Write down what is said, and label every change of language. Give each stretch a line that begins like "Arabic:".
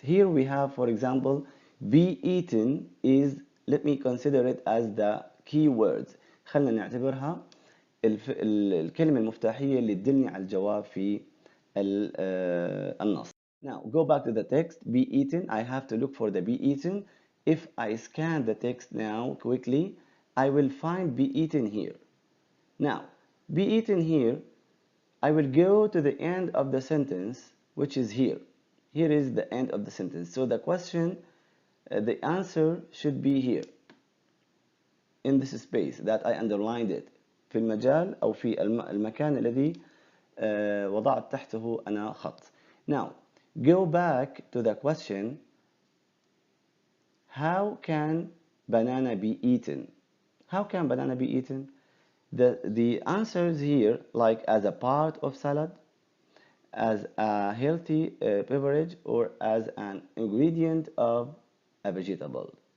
English: Here we have, for example, be eaten is, let me consider it as the key words.
Arabic: خلنا نعتبرها الكلمة المفتاحية اللي تدلني على الجواب في النص.
English: Now go back to the text. Be eaten. I have to look for the be eaten. If I scan the text now quickly, I will find be eaten here. Now, be eaten here, I will go to the end of the sentence, which is here. Here is the end of the sentence. So the question, the answer should be here, in this space that I underlined it.
Arabic: في المجال أو في المكان الذي وضعت تحته أنا خط.
English: Now, go back to the question, how can banana be eaten? How can banana be eaten? The answers here, like as a part of salad, as a healthy beverage, or as an ingredient of a vegetable.